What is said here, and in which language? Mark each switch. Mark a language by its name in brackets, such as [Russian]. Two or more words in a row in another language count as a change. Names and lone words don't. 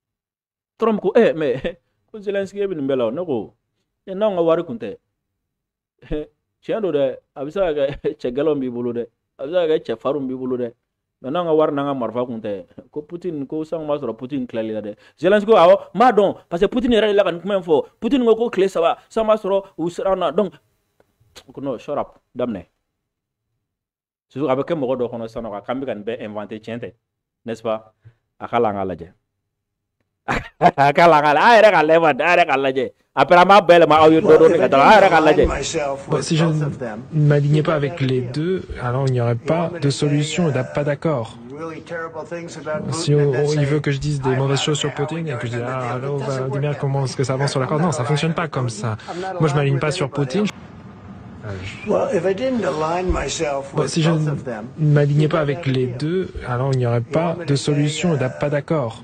[Bambara] ko mais ko Zelensky e bɛ nin bɛɛ la o ne ko n'anw ka wari kun tɛ tiɲɛ don dɛ a bɛ se ka kɛ cɛ gɛlɛnw b'i bolo dɛ a bɛ se ka kɛ cɛ farinw b'i bolo dɛ mais n'anw ka wari n'an ka marifa kun tɛ ko Putin ko sango b'a sɔrɔ Putin tilali la dɛ Zelensky ko awɔ n b'a dɔn parce que Putin yɛrɛ de la ka nin kuma in fɔ Putin ko tile 3 sango b'a sɔrɔ u sera an na donc ko non [English] shut up [Bambara] daminɛ surtout a bɛ kɛ mɔgɔ dɔ kɔnɔ sisan nɔ k'an bɛ ka nin bɛɛ inventé tiɲɛ tɛ [French] n'est-ce pas [Bambara] a k'a la an k'a lajɛ a k'a la an yɛrɛ k'a lajɛ a yɛrɛ k'a lajɛ après an b'a bɛɛ yɛlɛma aw ye dɔ dɔɔni ka taa an yɛrɛ k'a lajɛ. [French] Si je ne m'alignais pas avec les deux, alors il n'y aurait pas de solution, pas d'accord. Si il veut que je dise des mauvaises choses sur Poutine et que je dise alors Vladimir comment est-ce que ça avance sur l'accord, non, ça fonctionne pas comme ça. Moi je m'aligne pas sur Poutine. Si je ne m'alignais pas avec les deux, alors il n'y aurait pas de solution, pas d'accord.